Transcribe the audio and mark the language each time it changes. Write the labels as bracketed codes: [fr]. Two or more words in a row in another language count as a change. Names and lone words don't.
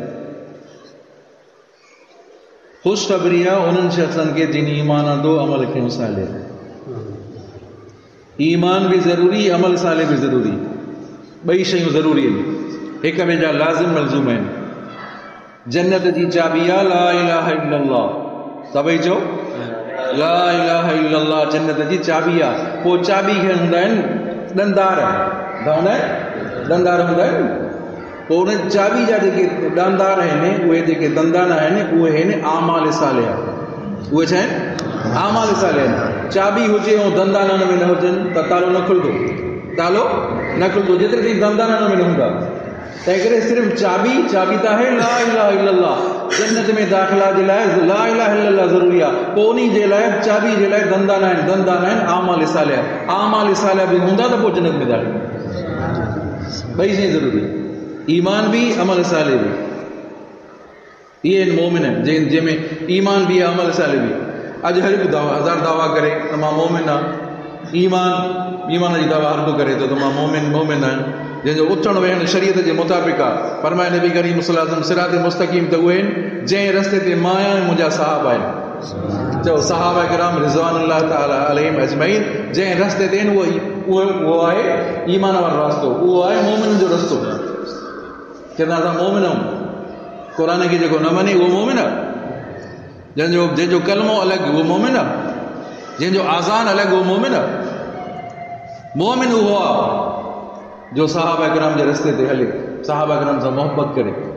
[sd] ख़ुशख़बरी आहे उन्हनि शख़्सनि खे जिन ईमान आंदो अमल कयूं साले। ईमान भी ज़रूरी, अमल साले भी ज़रूरी। ॿई शयूं ज़रूरी आहिनि, हिक ॿिए जा लाज़िम मलज़ूम आहिनि। जन्नत जी चाबी आहे [ar] لا إله إلا الله. [sd] सभई चओ [ar] لا إله إلا الله. [sd] जन्नत जी चाबी आहे। पोइ चाबी खे हूंदा आहिनि ॾंदार। ॾंदार हूंदा आहिनि। पोइ उन चाबी जा जेके ॾंदार आहिनि, उहे जेके दंदाना आहिनि, उहे आहिनि आमाल सालिहा। उहे छा आहिनि? आमाल सालिहा आहिनि। चाबी हुजे ऐं दंदाना में न हुजनि त तालो न खुलंदो। तालो न खुलंदो जेतिरे ताईं दंदाना में न हूंदा। तंहिं करे सिर्फ़ु चाबी त आहे [ar] لا إله إلا الله. [sd] जन्नत में दाख़िला जे लाइ [ar] لا إله إلا الله [sd] ज़रूरी आहे। पोइ उन्ही जे लाइ चाबी जे लाइ दंदाना आहिनि आमाल सालिहा। आमाल सालिहा बि हूंदा त पोइ जन्नत में दाख़िल। ॿई शयूं ज़रूरी, ईमान भी अमल साले भी। इहे आहिनि मोमिन जंहिंमें ईमान भी आहे, अमल साले भी। अॼु हर हिकु हज़ार दावा करे त मां मोमिन आहियां। ईमान जी दावा हर को करे थो त मां मोमिन आहियां। जंहिंजो उथण वेहण शरीयत जे मुताबिक़ आहे। फरमाए नबी करीम [ar] صلى الله عليه وسلم [sd] सिरात मुस्तक़ीम त उहे आहिनि जंहिं रस्ते ते मां आहियां ऐं मुंहिंजा सहाबा आहिनि। चओ सहाबा किराम [ar] رضوان الله تعالى عليهم أجمعين [sd] जंहिं रस्ते ते आहिनि उहो आहे ईमान वारो रास्तो। उहो आहे मोमिन जो रस्तो। चवंदा असां मोमिन आहियूं। क़ुर खे जेको न मञे उहो मोमिन आहे। जंहिंजो कलमो अलॻि उहो मोमिन आहे। जंहिंजो आज़ान अलॻि उहो मोमिन आहे। मोमिन उहो आहे जो सहाबा किराम जे रस्ते ते हले, सहाबा किराम सां मोहब्बत करे।